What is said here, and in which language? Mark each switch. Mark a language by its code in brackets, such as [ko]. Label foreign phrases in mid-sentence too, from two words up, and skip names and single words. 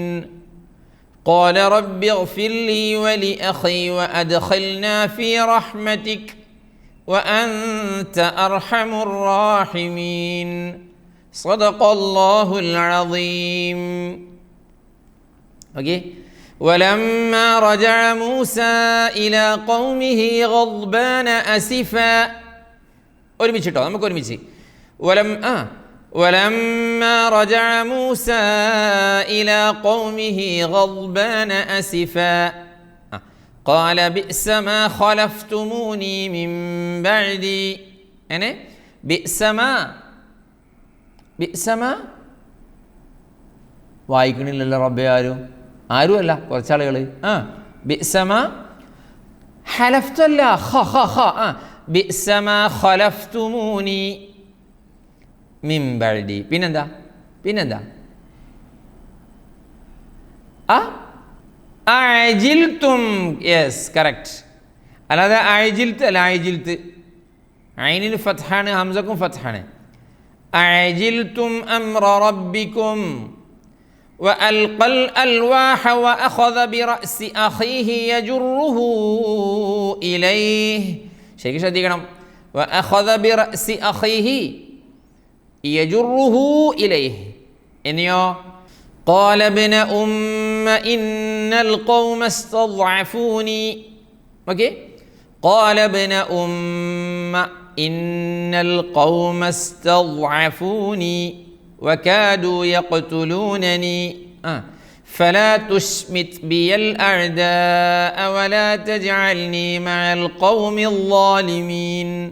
[ar] قال رب اغفر لي ولأخي وأدخلنا في رحمتك وأنت أرحم الراحمين. صدق الله العظيم. ولما رجع موسى إلى قومه غضبان أسفا [ml] ഒരുമിച്ചിട്ടോ, നമുക്ക് ഒരുമിച്ച്. [ar] ولما رجع موسى إلى قومه غضبان أسفا قال بئس ما خلفتموني من بعدي. بئس ما [ml] വായിക്കണില്ലല്ലോ റബ്ബെ, ആരുമല്ല, കുറച്ചാളുകൾ. [ar] بئس ما ഹലഫ്തല്ല, بئس ما خلفتموني من بعدي. [ml] പിന്നെന്താ അഅജിൽതും. [en] yes, correct. [ml] അല്ലാതെ അഅജിൽത്ത് അല്ല, അഅജിൽത്ത് ഐനിന് ഫത്ഹാണ്, ഹംസക്കും ഫത്ഹാണ്. [ar] أعجلتم أمر ربكم وألقى الألواح وأخذ برأس أخيه يجره إليه. [ml] ശരിക്കും ശ്രദ്ധിക്കണം. [ar] وأخذ برأس أخيه يجره إليه. ഇനിയോ قال ابن أم إن القوم استضعفوني. قال ابن أم إن القوم استضعفوني وكادوا يقتلونني فلا تشمت بي الأعداء ولا تجعلني مع القوم الظالمين.